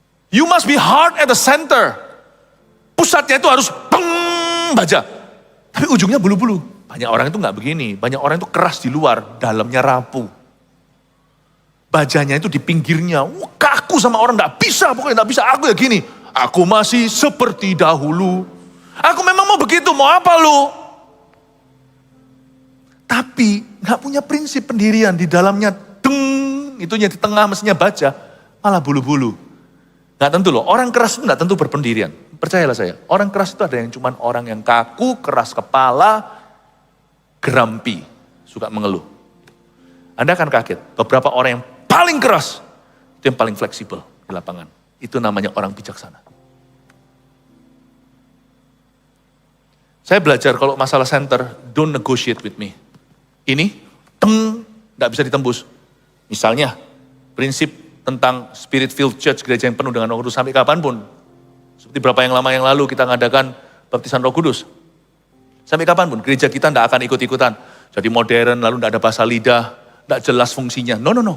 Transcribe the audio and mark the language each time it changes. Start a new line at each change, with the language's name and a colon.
English: You must be hard at the center.
Indonesian: Pusatnya itu harus baja. Tapi ujungnya bulu-bulu. Banyak orang itu gak begini. Banyak orang itu keras di luar, dalamnya rapuh. Bajanya itu di pinggirnya. Kaku sama orang, gak bisa. Pokoknya gak bisa, aku ya gini. Aku masih seperti dahulu. Aku memang mau begitu, mau apa lu? Tapi gak punya prinsip pendirian di dalamnya. Itunya di tengah mestinya baja, malah bulu-bulu. Gak tentu loh, orang keras itu gak tentu berpendirian. Percayalah saya, orang keras itu ada yang cuman orang yang kaku, keras kepala, gerampi, suka mengeluh. Anda akan kaget, beberapa orang yang paling keras, itu yang paling fleksibel di lapangan. Itu namanya orang bijaksana. Saya belajar kalau masalah center,
English: don't negotiate with me.
Indonesian: Ini, gak bisa ditembus. Misalnya, prinsip tentang Spirit-filled Church, gereja yang penuh dengan Roh Kudus sampai kapanpun. Seperti berapa yang lama yang lalu kita ngadakan baptisan Roh Kudus. Sampai kapanpun, gereja kita tidak akan ikut-ikutan. Jadi modern, lalu tidak ada bahasa lidah, tidak jelas fungsinya.
English: No.